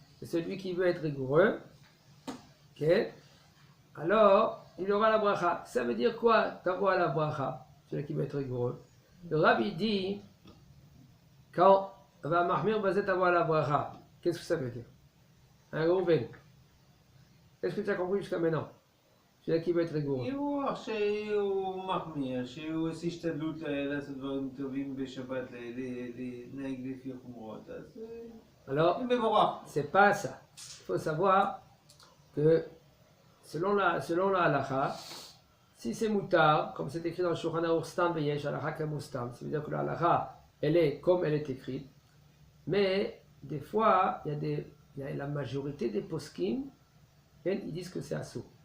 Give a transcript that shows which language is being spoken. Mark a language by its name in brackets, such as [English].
[French] C'est celui qui veut être rigoureux, alors il aura la bracha. Ça veut dire quoi, [Hebrew] tavo ala bracha? [French] Celui qui veut être rigoureux. Le Rav il dit, quand va [Hebrew] mahmir bazet tavo ala bracha, [French] qu'est-ce que ça veut dire? Un Rouven. Est-ce que tu as compris jusqu'à maintenant? Celui qui veut être rigoureux. [Hebrew] שהוא מחמיר, שהוא עושה השתדלות לעשות דברים טובים בשבת, להתנהג לפי חומרות, אז [French] Alors, c'est pas ça. Il faut savoir que selon la halakha, si c'est moutar, comme c'est écrit dans le Shulchan Aruch [Hebrew] Stam Veyesh halakha kamustam, [French] ça veut dire que la halakha, elle est comme elle est écrite, mais des fois, il y a la majorité des poskim, ils disent que c'est assourd.